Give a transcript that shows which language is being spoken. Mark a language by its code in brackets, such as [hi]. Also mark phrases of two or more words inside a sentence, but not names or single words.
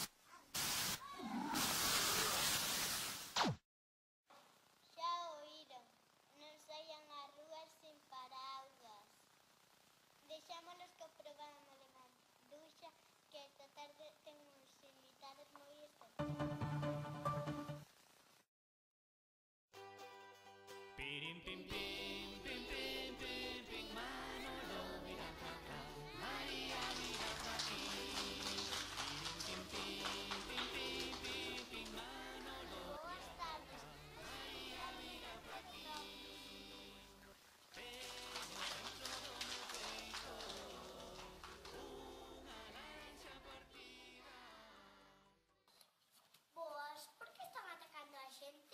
[gl] Xa oíron, non saian ás rúas sin paraugas. Deixámonos co programa de Manduxa, que esta tarde ten uns invitados moi especiales. [es] Pirim pim pim pim pim pim pim Manolo mira pa acá, María mira pa aquí. Pirim pim pim pim pim pim Manolo [gl] Boas tardes. [es] María mira pa aquí. [gl] Tengo dentro do meu peito unha lancha partida. Boas, por que están atacando a xente?